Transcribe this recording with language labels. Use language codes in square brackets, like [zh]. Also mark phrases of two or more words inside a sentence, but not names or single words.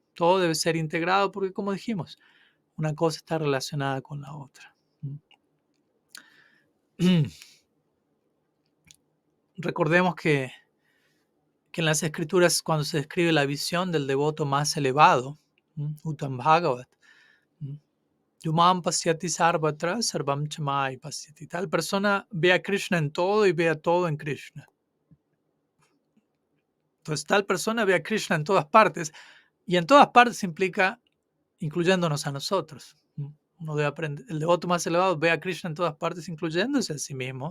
[es] Todo debe ser integrado porque, como dijimos, una cosa está relacionada con la otra. Recordemos que en las escrituras, cuando se describe la visión del devoto más elevado, [sa] Uttam Bhagavat, Yumam pasyati sarvatra sarvam chamai pasyati. [es] Tal persona ve a Krishna en todo y ve a todo en Krishna. Entonces, tal persona ve a Krishna en todas partes, y en todas partes implica incluyéndonos a nosotros. Uno debe aprender. El devoto más elevado ve a Krishna en todas partes, incluyéndose a sí mismo.